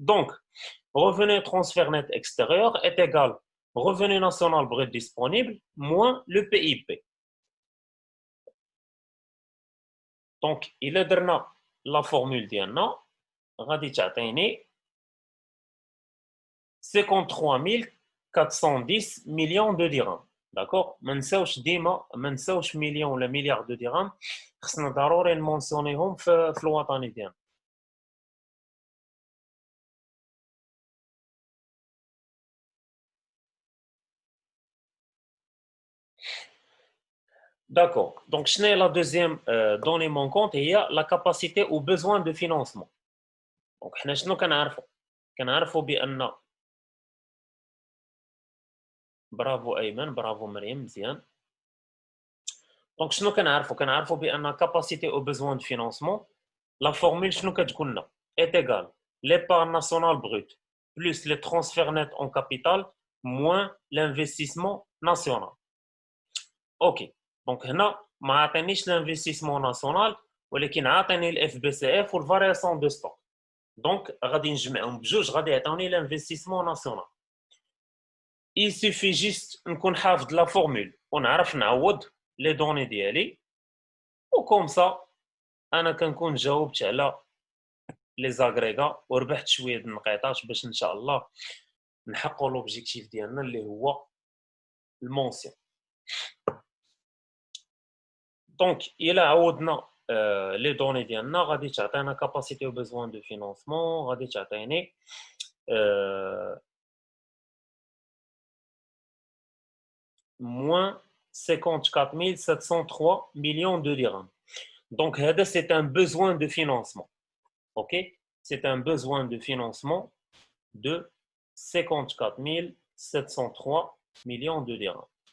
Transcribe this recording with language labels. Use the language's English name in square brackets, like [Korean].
[French] Donc, revenu et transfert net extérieur est égal revenu national brut disponible moins le PIB. Donc, il est donné la formule ديالنا [Arabic] غادي تعطيني [French] 53 410 millions de dirhams. D'accord [Arabic] ما نساوش ديما ما نساوش مليون ولا مليار دو درهم خصنا ضروري نمونسيونيهم في الوطني ديالنا. [French] D'accord. Donc, la deuxième donnée manquante, il y a la capacité ou besoin de financement. Donc, nous [Arabic] كنعرفوا بأن برافو أيمن برافو مريم مزيان. [French] Donc, [Arabic] شنو كنعرفوا بأن [French] capacité ou besoin de financement la formule [Arabic] شنو كتقول لنا [French] est égale l'épargne nationale brute plus les transferts nets en capital moins l'investissement national. OK. [Arabic] Donc هنا ما عطينيش l'investissement national ولكن عطيني الاف بي سي اف والفارياسيون دو ستوك دونك غادي نجمعهم بجوج غادي يعطوني l'investissement national. [French] Il suffit juste [Arabic] نكون حافظ لا فورمول ونعرف نعوض لي دوني ديالي وكوم سا انا كنكون جاوبت على لي زاغريغا وربحت شويه د النقيطات باش ان شاء الله نحققوا لوبجيكتيف ديالنا اللي هو المونسيون. دونك الى عوضنا لي دوني ديالنا غادي تعطينا كاباسيتي و بيزوان دو فينانسمون غادي تعطيني [French] moins 54 703 millions de dirhams. Donc, c'est un besoin de financement. OK? C'est un besoin de financement de 54 703 millions de dirhams.